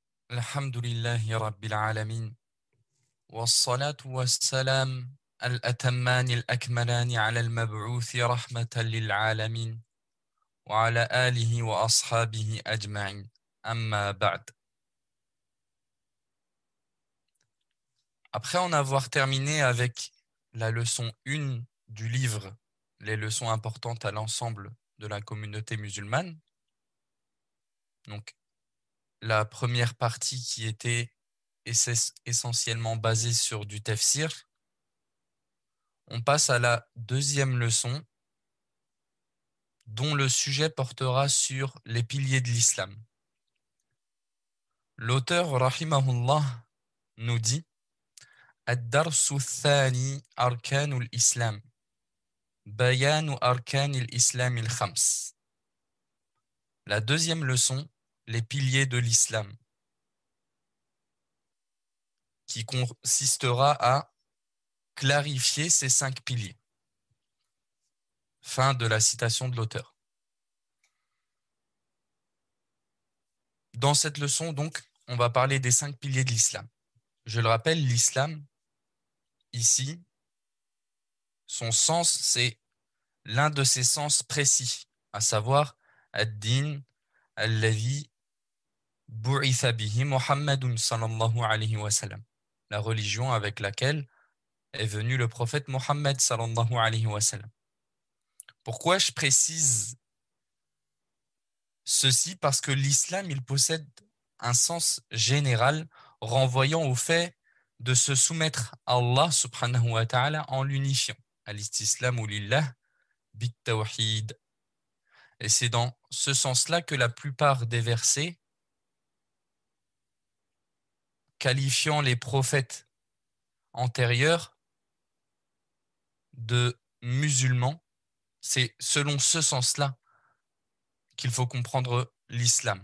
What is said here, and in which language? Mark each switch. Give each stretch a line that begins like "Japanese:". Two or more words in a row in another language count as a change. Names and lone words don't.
Arabic: الحمد لله رب العالمين والصلاة والسلام الأتمان الأكملان على المبعوث رحمة للعالمين وعلى آله وأصحابه أجمعين. أما بعد.
French: Après en avoir terminé avec la leçon 1 du livre, les leçons importantes à l'ensemble de la communauté musulmane, donc la première partie qui était essentiellement basée sur du tafsir, on passe à la deuxième leçon dont le sujet portera sur les piliers de l'islam. L'auteur, rahimahullah, nous dit
Arabic: الدرس الثاني أركان الإسلام بيان أركان الإسلام الخمس.
French: La deuxième leçon, les piliers de l'islam, qui consistera à clarifier ces 5 piliers. Fin de la citation de l'auteur. Dans cette leçon, donc, on va parler des 5 piliers de l'islam. Je le rappelle, l'islam, ici, son sens, c'est l'un de ses sens précis, à savoir
Arabic: الدين الذي بعث به محمد صلى الله عليه وسلم,
French: la religion avec laquelle est venu le prophète Mohammed
Arabic: صلى الله عليه وسلم.
French: Pourquoi je précise ceci? Parce que l'islam, il possède un sens général renvoyant au fait de se soumettre à Allah
Arabic: سبحانه وتعالى
French: en l'unifiant.
Arabic: الاستسلام لله بالتوحيد.
French: Et c'est dans ce sens-là que la plupart des versets qualifiant les prophètes antérieurs de musulmans, c'est selon ce sens-là qu'il faut comprendre l'islam.